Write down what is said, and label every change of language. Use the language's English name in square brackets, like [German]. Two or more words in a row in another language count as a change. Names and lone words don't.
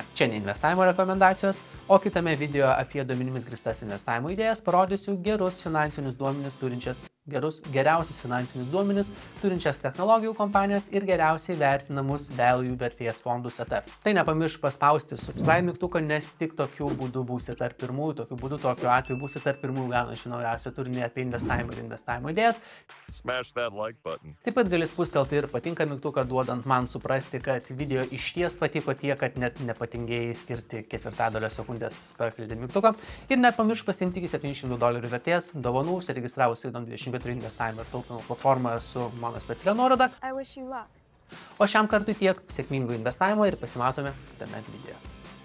[Lithuanian] Čia ne investavimo rekomendacijos, o kitame video apie duomenimis grįstas investavimo idėjas parodysiu geriausius finansinius duomenis turinčias technologijų kompanijas ir geriausiai vertinamus value vertės fondus ETF. Tai nepamiršk paspausti subscribe mygtuką, nes tik tokiu būdu būsi tarp pirmųjų, tokiu atveju būsi tarp pirmųjų gaunančių naujausią turinį apie investavimą ir investavimo idėjas. [English] Smash that like button. [Lithuanian] Taip pat gali spustelti ir patinka mygtuką, duodant man suprasti, kad video išties patiko tiek, kad net nepatingėjai skirti ketvirtadalio sekundės paklydį mygtuką. Ir nepamiršk pasiimti iki $700 vertės dovanų, užsiregistravus Freedom24 investavimo ir taupymo platformoje su mano specialia nuoroda. [English] I wish you luck. [Lithuanian] O šiam kartui tiek, sėkmingų investavimo ir pasimatome kitame video.